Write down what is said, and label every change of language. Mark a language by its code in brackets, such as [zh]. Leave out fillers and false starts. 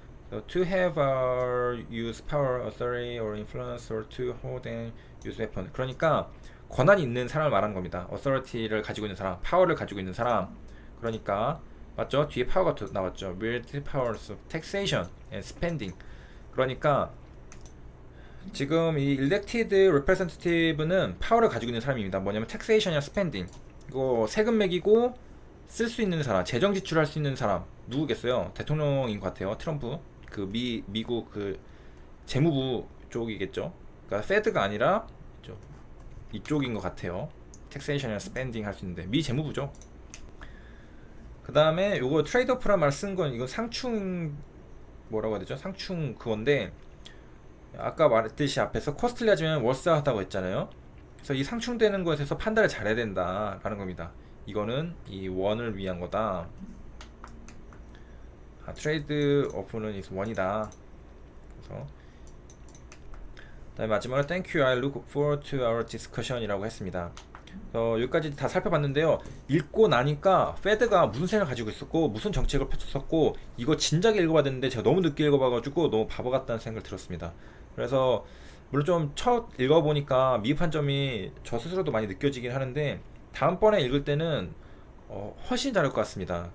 [en] So to have or use power, authority or influence or to hold and use weapon. [ko] 그러니까 권한이 있는 사람을 말하는 겁니다. authority를 가지고 있는 사람, power를 가지고 있는 사람. 그러니까 맞죠? 뒤에 파워가 나왔죠. [en] wield powers of taxation and spending. [ko] 그러니까 지금 이 elected representative는 파워를 가지고 있는 사람입니다. 뭐냐면 taxation이나 spending. 이거 세금 매기고 쓸 수 있는 사람, 재정 지출할 수 있는 사람 누구겠어요? 대통령인 것 같아요. 트럼프. 그 미국 그 재무부 쪽이겠죠. 그러니까 페드가 아니라 이쪽인 것 같아요. taxation이나 spending 할 수 있는데 미 재무부죠. 그 다음에 요거 트레이드오프란 말 쓴 건 이건 상충 뭐라고 해야 되죠? 상충 그건데 아까 말했듯이 앞에서 코스틀리하지만 월스하다고 했잖아요. 그래서 이 상충되는 것에 대해서 판단을 잘해야 된다라는 겁니다. 이거는 이 원을 위한 거다. 트레이드 오프는 is 원이다. 그래서 그다음에 마지막으로 [en] Thank you, I look forward to our discussion [ko] 이라고 했습니다. 여기까지 다 살펴봤는데요. 읽고 나니까 페드가 무슨 생각을 가지고 있었고 무슨 정책을 펼쳤었고 이거 진작에 읽어봐야 되는데 제가 너무 늦게 읽어봐가지고 너무 바보 같다는 생각을 들었습니다. 그래서 물론 좀 첫 읽어보니까 미흡한 점이 저 스스로도 많이 느껴지긴 하는데 다음번에 읽을 때는 훨씬 다를 것 같습니다.